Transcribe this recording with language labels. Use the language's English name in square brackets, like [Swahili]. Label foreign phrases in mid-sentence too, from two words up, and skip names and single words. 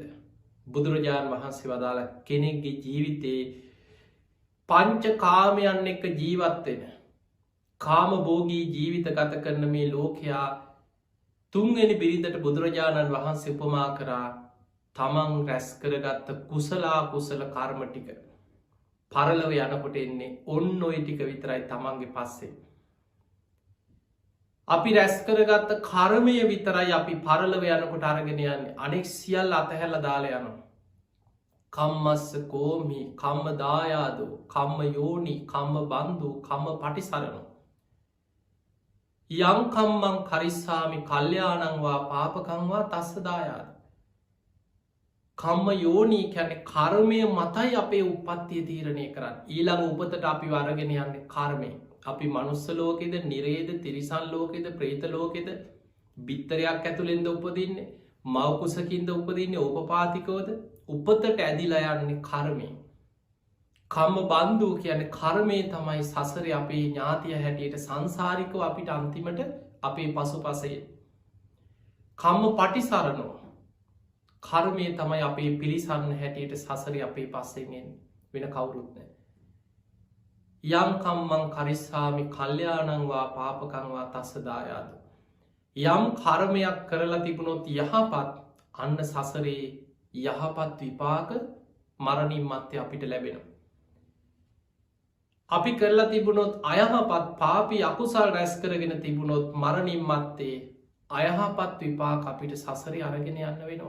[Sinhala] බුදුරජාණන් වහන්සේ වදාළ කෙනෙක්ගේ ජීවිතේ පංච කාමයන් එක්ක ජීවත් වෙන කාම භෝගී ජීවිත ගත කරන මේ ලෝකයා තුන්වෙනි බිරිඳට බුදුරජාණන් වහන්සේ උපමා කරා තමන් රැස් කරගත්ත කුසල කර්ම ටික පරලව යනකොට එන්නේ ඔන්න ඔය ටික විතරයි තමන්ගේ පස්සේ. අපි රැස් කරගත්ත කර්මය විතරයි අපි පරලව යනකොට අරගෙන යන්නේ. අනෙක් සියල්ල අතහැරලා දාලා යනවා. [Pali] කම්මස්ස කෝමි, කම්ම දායාදෝ, කම්ම යෝනි, කම්ම බන්දු, කම්ම පටිසරණෝ. යං කම්මං කරිස්සාමි කල්යාණං වා පාපකං වා තස්ස දායාද. කම්ම යෝනි [Sinhala] කියන්නේ කර්මය මතයි අපේ උප්පත්තිය තීරණය කරන්නේ. ඊළඟ උපතට අපි අරගෙන යන්නේ කර්මය. අපි මනුස්ස ලෝකෙද, නිරේද, තිරිසන් ලෝකෙද, ප්‍රේත ලෝකෙද, බිත්තරයක් ඇතුළෙන්ද උපදින්නේ, මව් කුසකින්ද උපදින්නේ, ඕපපාතිකවද, උපතට ඇදිලා යන්නේ කර්මය. [Pali] කම්ම බන්දු [Sinhala] කියන්නේ කර්මය තමයි සසරේ අපේ ඥාතිය හැටියට සංසාරිකව අපිට අන්තිමට අපේ පසුපසය. [Pali] කම්ම පටිසරණෝ [Sinhala] කර්මය තමයි අපේ පිළිසරණ හැටියට සසරේ අපේ පස්සෙන් වෙන කවුරුත් නෑ. [Pali] යම් කම්මං කරිස්සාමි කල්යාණං වා පාපකං වා තස්ස දායාද. [Sinhala] යම් කර්මයක් කරලා තිබුණොත් යහපත්, අන්න සසරේ යහපත් විපාක මරණින් මත්තේ අපිට ලැබෙනවා. අපි කරලා තිබුණොත් අයහපත් පාපී අකුසල් රැස් කරගෙන තිබුණොත් මරණින් මත්තේ අයහපත් විපාක අපිට සසරේ අරගෙන යන්න වෙනවා.